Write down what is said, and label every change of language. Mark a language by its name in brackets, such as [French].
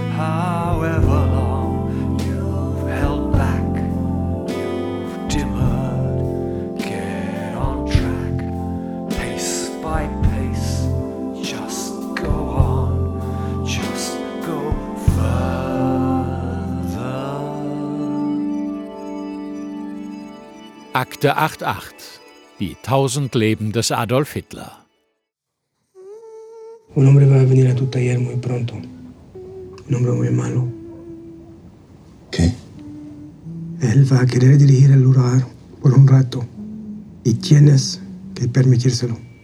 [English] However long you've held back, you've demurred. Get on track, pace by pace. Just go on, just go further. [German] Akte 88, die 1000 Leben des Adolf Hitler. [Spanish] Un hombre va a venir a tu taller muy pronto. Nombre muy malo. ¿Qué? Él va a querer dirigir el lugar por un rato. Y tienes que permitírselo.